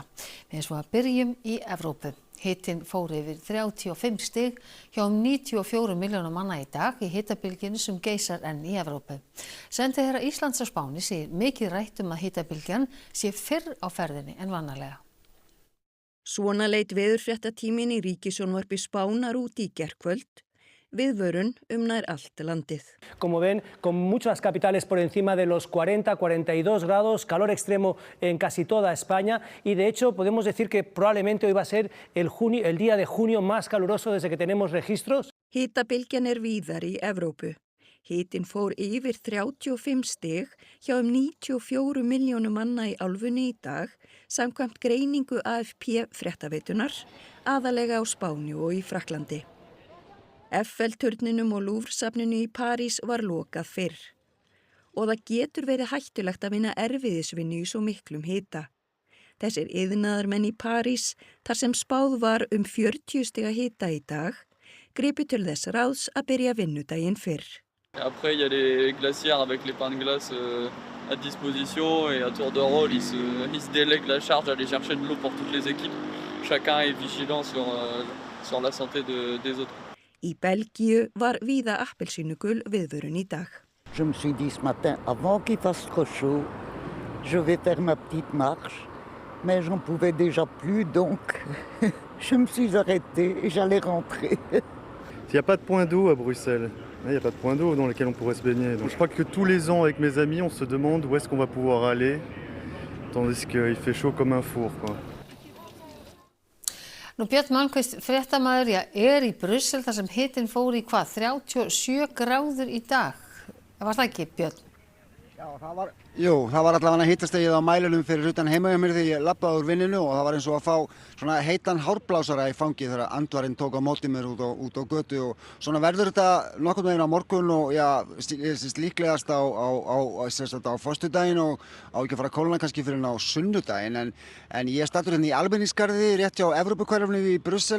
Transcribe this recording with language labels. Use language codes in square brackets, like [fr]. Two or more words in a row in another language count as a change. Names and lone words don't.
[is] Við svo að byrjum í Evrópu. Hitinn fór yfir 35 stig hjá 94 milljóna manna í dag í hitabylgjunni sem geisar enn í Evrópu. Sendiherra Íslands á Spáni segir mikið rætt að hitabylgjan sé fyrr á ferðinni en vanalega. Svona leit veðurfréttatíminn í Ríkissjónvarpi Spánar út í gærkvöld. Viðvörun nær allt landið. [es] Como ven, con muchas capitales por encima de los 40-42 grados, calor extremo en casi toda España y de hecho podemos decir que probablemente hoy va a ser el día de junio más caluroso desde que tenemos registros. [is] Hitabylgjan víðar í Evrópu. Hitinn fór yfir 35 stig hjá 94 milljónum manna í álfunni í dag, samkvæmt greiningu AFP fréttaveitunar, aðalega á Spáni og í Frakklandi. Eiffel-turninum og Louvre-safninu í París var lokað fyrr. Og það getur verið hættulegt að vinna erfiðisvinnu í svo miklum hita. Þessir iðnaðarmenn í París, þar sem spáð var 40 stiga hita í dag, gripu til þess ráðs að byrja vinnudaginn fyrr. [fr] Après, il y a les glacières avec les pains de glace à disposition et à tour de rôle, ils se délèguent la charge d'aller chercher de l'eau pour toutes les équipes. Chacun est vigilant sur la santé des autres. [is] Í Belgíu var víða appelsínugul viðvörun í dag. [fr] Je me suis dit ce matin, avant qu'il fasse trop chaud, je vais faire ma petite marche, mais j'en pouvais déjà plus, donc je me suis arrêtée et j'allais rentrer. Il n'y a pas de point d'eau à Bruxelles. Il n'y a pas de point d'eau dans lequel on pourrait se baigner. Donc je crois que tous les ans, avec mes amis, on se demande où est-ce qu'on va pouvoir aller, tandis qu'il fait chaud comme un four, quoi. [is] Björn Malmquist, fréttamaður, í Brussel þar sem hitinn fór í 37 gráður í dag. Var það ekki, Björn? Já, það var allavega hitastigið á mælunum fyrir utan heima hjá mér þegar ég labbaði úr vinninu og það var eins og að fá svona heitan hárblásara í fangið þegar andvarinn tók á móti mér út á götu og svona verður þetta nokkurn veginn á morgun og líklegast á föstudaginn og á ekki að fara að kólna kannski fyrir á sunnudaginn en ég er staddur hérna í Almenningsgarði rétt hjá Evrópuhverfinu í Brussel.